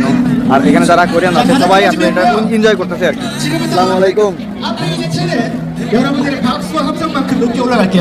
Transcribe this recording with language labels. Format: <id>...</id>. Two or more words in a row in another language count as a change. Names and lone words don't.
<bn>আর এখানে যারা কোরিয়ান আছে সবাই আসলে এটা এনজয় করতেছে আর কি।</bn> <ar>السلام عليكم.</ar> <ko>앞에 이제 차는 여러분들의 박수와 함성만큼 높게 올라갈게요.</ko>